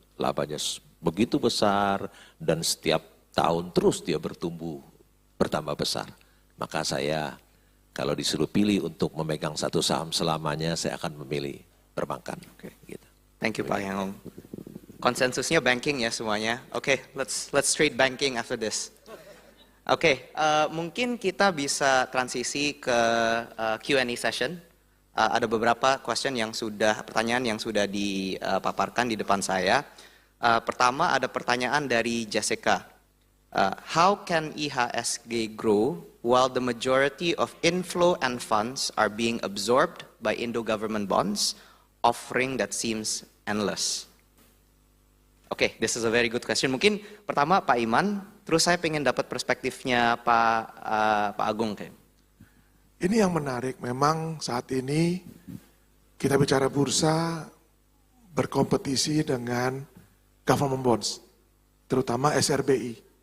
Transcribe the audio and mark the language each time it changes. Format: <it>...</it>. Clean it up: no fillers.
<id>Labanya begitu besar dan setiap tahun terus dia bertambah besar. Maka saya kalau disuruh pilih untuk memegang satu saham selamanya, saya akan memilih perbankan. Oke. Gitu.</id> <en>Thank you Pak Heng Hong.</en> <id>Konsensusnya banking ya semuanya.</id> <en>Oke, let's trade banking after this.</en> <id>Oke, mungkin kita bisa transisi ke Q&A session. Ada beberapa pertanyaan yang sudah dipaparkan di depan saya. Pertama ada pertanyaan dari Jessica.</id> <en>How can IHSG grow while the majority of inflow and funds are being absorbed by Indo government bonds, offering that seems endless? Oke, this is a very good question.</en> <id>Mungkin pertama Pak Iman, terus saya pengen dapat perspektifnya Pak Agung. Ini yang menarik, memang saat ini kita bicara bursa berkompetisi dengan government bonds, terutama SRBI.</id>